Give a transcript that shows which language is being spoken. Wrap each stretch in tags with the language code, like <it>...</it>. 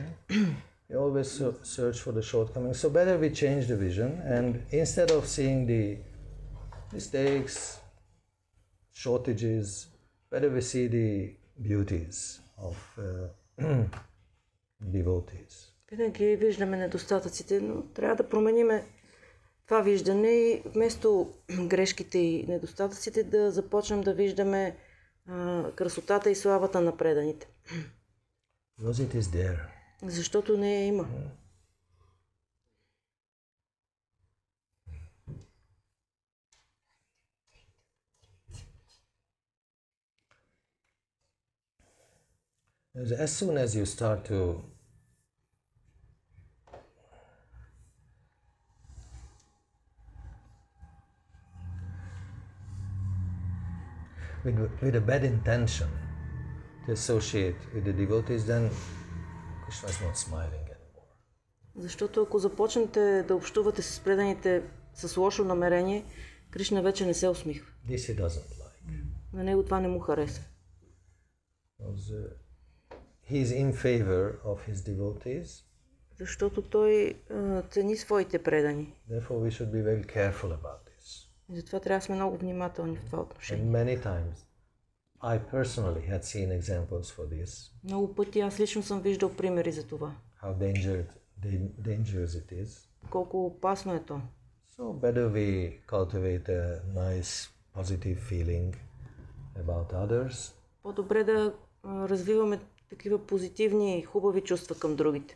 <en>We always search for the shortcomings. So better we change the vision, and instead of seeing the mistakes, shortages, better we see the beauties of devotees.</en> <bg>Винаги виждаме недостатъците, но трябва да промениме това виждане и вместо грешките и недостатъците да започнем да виждаме красотата и славата на преданите.</bg> <en>Because it is there.</en> <bg>Защото не я има.</bg> <en>As soon as you start to with a bad intention to associate with the devotees, then Krishna is not smiling anymore.</en> <bg>Защото ако започнете да общувате с преданите с лошо намерение, Кришна вече не се усмихва.</bg> <en>This he doesn't like.</en> <bg>На него това не му харесва.</bg> <en>He is in favor of his devotees.</en> <bg>Защото той цени своите предани.</bg> <en>Therefore we should be very careful about this.</en> <bg>И затова трябва да сме много внимателни в това</bg> <en>And</en> <bg>отношение.</bg> <en>many times I personally had seen examples for this.</en> <bg>Много пъти аз лично съм виждал примери за това.</bg> <en>How dangerous it is.</en> <bg>Колко опасно е то.</bg> <en>So better we cultivate a nice positive feeling about others.</en> <bg>По-добре да развиваме такива позитивни и хубави чувства към другите.</bg>